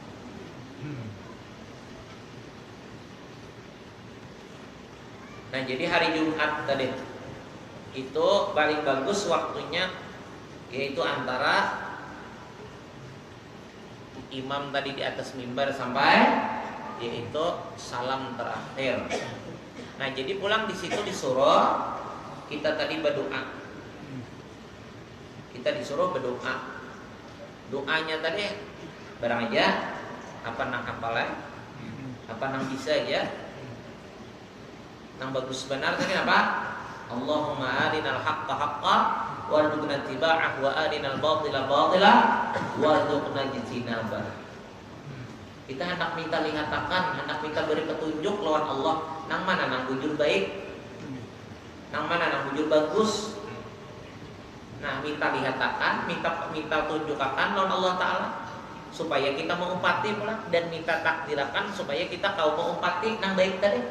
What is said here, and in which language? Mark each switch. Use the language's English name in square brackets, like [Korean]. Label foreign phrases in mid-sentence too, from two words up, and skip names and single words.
[Banjar] Nah, jadi hari Jumat tadi itu paling bagus waktunya yaitu antara imam tadi di atas mimbar sampai yaitu salam terakhir. Nah, jadi pulang di situ disuruh kita tadi berdoa. Kita disuruh berdoa. Doanya tadi barang aja apa nang hafalan, apa nang bisa aja. Nang bagus benar tadi apa? [Arabic] اللهم أرنا الحق حقا وارزقنا اتباعه وأرنا الباطل باطلا وارزقنا اجتنابه. [Banjar] Kita hendak minta lihatakan, hendak minta beri petunjuk lawan Allah, nang mana nang bujur baik, nang mana nang bujur bagus. Nah, minta lihatakan, minta tunjukakan lawan Allah Ta'ala supaya kita mengumpati pula, dan minta takdirakan supaya kita kau mengumpati nang baik tadi.